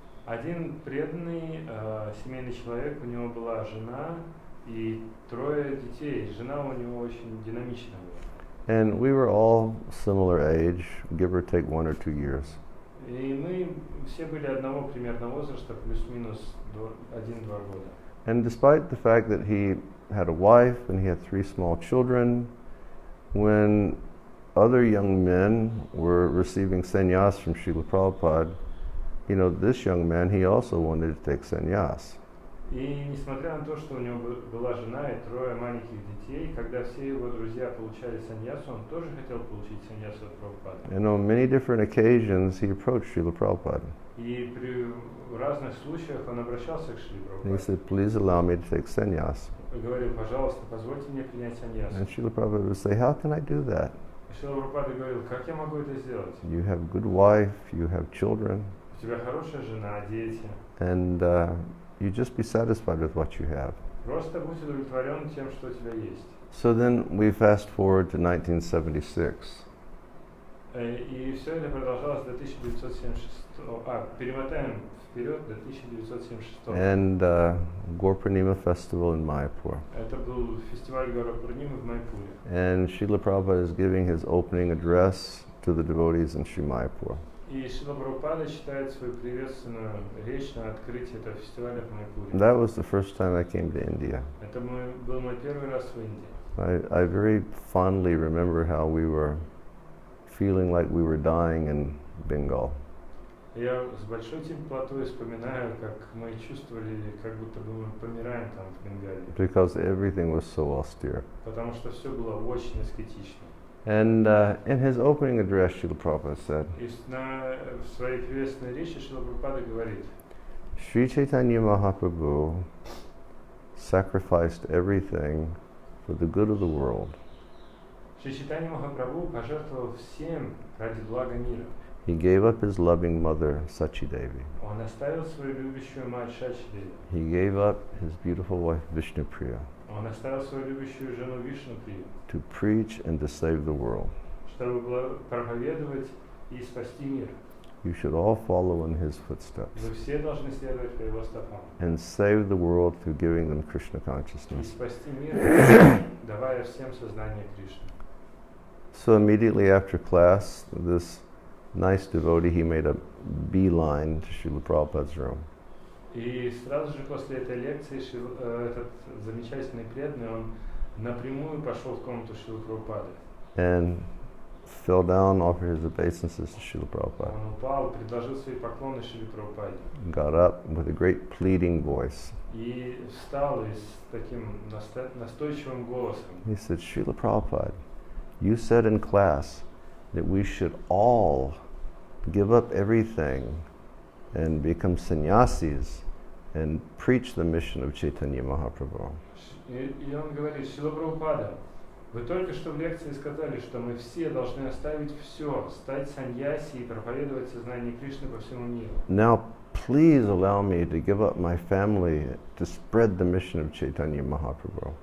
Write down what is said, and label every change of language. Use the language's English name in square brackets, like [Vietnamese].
[Russian] Один преданный семейный человек, у него была жена и 3 детей. Жена у него очень динамичная была. [English] And we were all similar age, give or take 1 or 2 years. [Russian] И мы все были одного примерно возраста, плюс-минус 1-2 года. [English] And despite the fact that he had a wife and he had 3 small children, when other young men were receiving sannyas from Srila Prabhupada, you know, this young man, he also wanted to take sannyas. [Russian] И несмотря на то, что у него была жена и 3 маленьких детей, когда все его друзья получали саньясу, он тоже хотел получить саньясу от Прабхупады. [English] And on many different occasions, he approached Srila Prabhupada. [Russian] И при разных случаях он обращался к Шри Прабхупаде. [English] said, please allow me to take sannyas. [Russian] И говорил, пожалуйста, позвольте мне принять саньясу. [English] And Srila Prabhupada would say, how can I do that? [Russian] И Шрила Прабхупада говорил, как я могу это сделать? [English] You have good wife, you have children, [Russian] У тебя хорошая жена, дети. [English] and you just be satisfied with what you have. [Russian] Просто будь удовлетворен тем, что у тебя есть. [English] So then we fast forward to 1976. [Russian] И все это продолжалось до 1976. Перемотаем вперед до 1976. [English] And Gaur-Purnima festival in Mayapur. [Russian] Это был фестиваль Гаура-Пурнимы в Майпуре. [English] And Srila Prabhupada is giving his opening address to the devotees in Sri Mayapur. [Russian] И Шрила Прабхупада читает свою приветственную речь на открытии этого фестиваля в Майпуре. [English] That was the first time I came to India. [Russian] Это был мой первый раз в Индии. [English] I very fondly remember how we were feeling like we were dying in Bengal. [Russian] Я с большой теплотой вспоминаю, как мы чувствовали, как будто бы мы помираем там в Бенгалии. [English] Because everything was so austere. [Russian] Потому что все было очень аскетично. [English] And in his opening address, Srila Prabhupada said, [Russian] И в своей приветственной речи Шрила Прабхупада говорит, [English] Sri Chaitanya Mahaprabhu sacrificed everything for the good of the world. [Russian] Шри Чайтанья Махапрабху пожертвовал всем ради блага мира. [English] He gave up his loving mother, Sachidevi. [Russian] Он оставил свою любящую мать Шачидеви. [English] He gave up his beautiful wife, Vishnupriya, [Russian] Он оставил свою любящую жену Вишнуприю, [English] to preach and to save the world. [Russian] чтобы проповедовать и спасти мир. [English] You should all follow in his footsteps [Russian] Вы все должны следовать по его стопам. [English] and save the world through giving them Krishna [Russian] И [English] consciousness. [Russian] спасти мир, давая всем сознание Кришны. [English] So immediately after class, this nice devotee, he made a beeline to Srila Prabhupada's room. [Russian] И сразу же после этой лекции этот замечательный преданный, он напрямую пошел в комнату Шрилы Прабхупады. [English] And fell down, offered his obeisances to Srila Prabhupada. [Russian] Он упал, предложил свои поклоны Шриле Прабхупаде. [English] Got up with a great pleading voice. [Russian] И встал и с таким настойчивым голосом. [English] He said, Srila Prabhupada, you said in class that we should all give up everything and become sannyasis and preach the mission of Chaitanya Mahaprabhu. [Russian] И он говорит, Шрила Прабхупада, вы только что в лекции сказали, что мы все должны оставить все, стать саньяси и проповедовать сознание Кришны по всему миру. [English] Now, please allow me to give up my family to spread the mission of Chaitanya Mahaprabhu.